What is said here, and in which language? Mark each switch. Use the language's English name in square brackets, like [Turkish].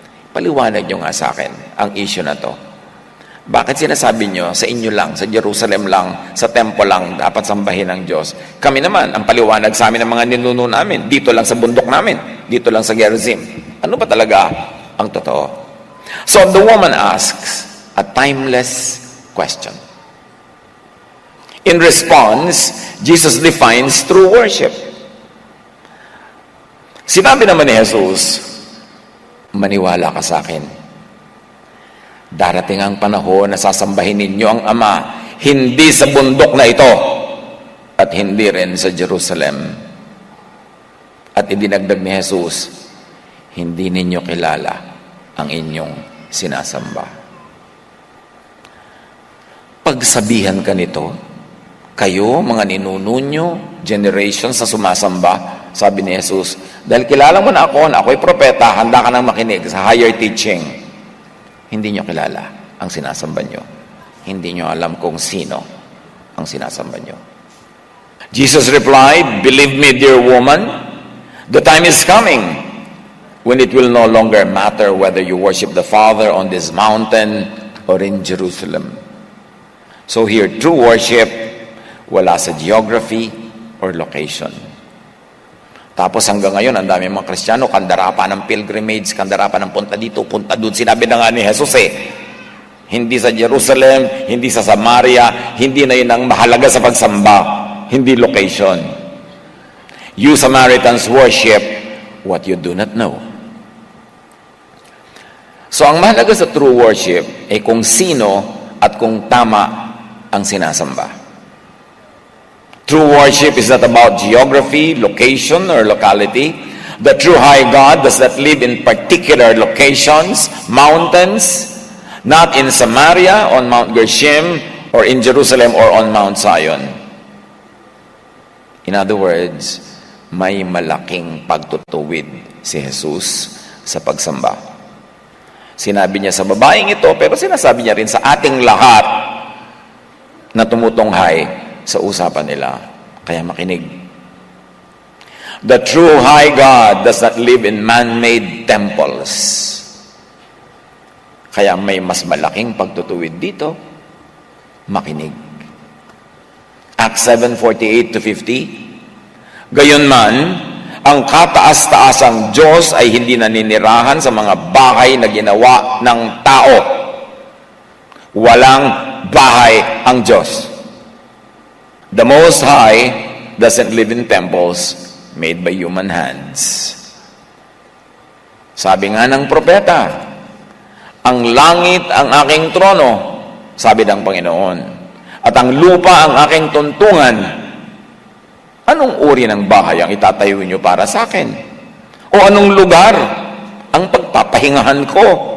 [Filipino] Paliwanag niyo nga sa akin ang issue na to. Bakit sinasabi niyo sa inyo lang, sa Jerusalem lang, sa temple lang, dapat sambahin ng Diyos? Kami naman, ang paliwanag sa amin ng mga ninuno namin, dito lang sa bundok namin, dito lang sa Gerizim. Ano ba talaga ang totoo? [English] So the woman asks a timeless question. In response, Jesus defines true worship. [Filipino] Sinabi naman ni Jesus, maniwala ka sa akin. Darating ang panahon na sasambahin ninyo ang Ama, hindi sa bundok na ito, at hindi rin sa Jerusalem. At idinagdag ni Jesus, hindi ninyo kilala ang inyong sinasamba. Pagsabihan ka nito, kayo, mga ninuno nyo, generations na sumasamba, sabi ni Jesus, dahil kilala mo na ako'y propeta, handa ka nang makinig sa [English] higher teaching. [Filipino] Hindi nyo kilala ang sinasamba nyo. Hindi nyo alam kung sino ang sinasamba nyo. [English] Jesus replied, believe me, dear woman, the time is coming when it will no longer matter whether you worship the Father on this mountain or in Jerusalem. [Filipino] So here, [English] true worship, [Filipino] wala sa [English] geography or location. [Filipino] Tapos hanggang ngayon, ang dami mga Kristiyano, kandara pa ng pilgrimage, kandara pa ng punta dito, punta doon. Sinabi na nga ni Jesus hindi sa Jerusalem, hindi sa Samaria, hindi na yun ang mahalaga sa pagsamba, hindi location. [English] You Samaritans worship what you do not know. [Filipino] So ang mahalaga sa [English] true worship [Filipino] ay kung sino at kung tama ang sinasamba. [English] True worship is not about geography, location, or locality. The true high God does not live in particular locations, mountains, not in Samaria, on Mount Gerizim, or in Jerusalem, or on Mount Zion. [Filipino] In other words, may malaking pagtutuwid si Jesus sa pagsamba. Sinabi niya sa babaeng ito, pero sinasabi niya rin sa ating lahat na tumutunghay sa usapan nila. Kaya makinig. [English] The true high God does not live in man-made temples. [Filipino] Kaya may mas malaking pagtutuwid dito. Makinig. [English] Acts 7:48-50. [Filipino] Gayunman, ang kataas-taasang Diyos ay hindi naninirahan sa mga bahay na ginawa ng tao. Walang bahay ang Diyos. [English] The Most High doesn't live in temples made by human hands. [Filipino] Sabi nga ng propeta, ang langit ang aking trono, sabi ng Panginoon, at ang lupa ang aking tuntungan. Anong uri ng bahay ang itatayo niyo para sa akin? O anong lugar ang pagpapahingahan ko?